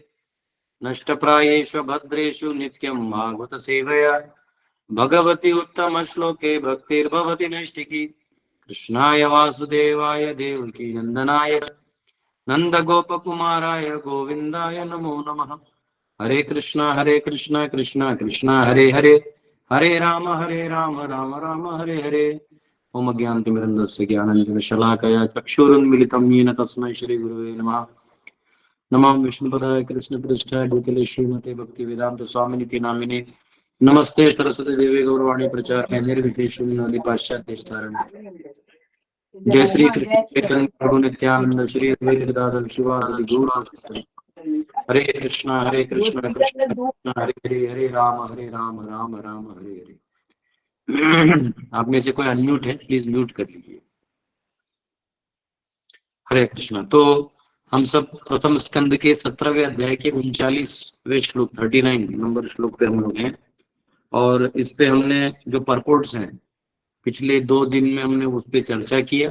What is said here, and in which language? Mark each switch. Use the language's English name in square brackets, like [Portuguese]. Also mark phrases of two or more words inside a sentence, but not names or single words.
[Sanskrit] नष्टप्रायेषु भद्रेषु नित्यं भागवत सेवया भगवति उत्तम श्लोके भक्तिर्भवति नैष्टिकी। कृष्णाय वासुदेवाय देवकी नंदनाय नंद गोपकुमाराय गोविंदाय नमो नमः। हरे कृष्णा कृष्णा कृष्णा हरे हरे, हरे राम राम राम हरे हरे। ओम अज्ञानतिमिरन्धस्य ज्ञानाञ्जनशलाकया चक्षुरुन्मिलितं येन तस्मै श्रीगुरुवे नमः। नमो विष्णुपदाय कृष्णपृष्ठाय भूतले श्रीमते भक्तिवेदांत स्वामिनिति नामिने। नमस्ते सरस्वती देवी गौरवाणी प्रचार निर्विशेष पाश्चात्य। जय श्री कृष्ण चैतन्य प्रभु नित्यानंद श्री अद्वैत गदाधर शिवासदि गौर भक्तजन। हरे कृष्णा कृष्ण कृष्ण हरे हरे, हरे राम राम राम हरे हरे। [Hindi] आप में से कोई अनम्यूट है, प्लीज म्यूट कर लीजिए। हरे कृष्णा। तो हम सब प्रथम स्कंद के 17वें अध्याय के 39वें श्लोक 39 नंबर श्लोक पे हम लोग हैं। और इस पे हमने जो परपोर्ट्स हैं पिछले 2 दिन में हमने उस पे चर्चा किया।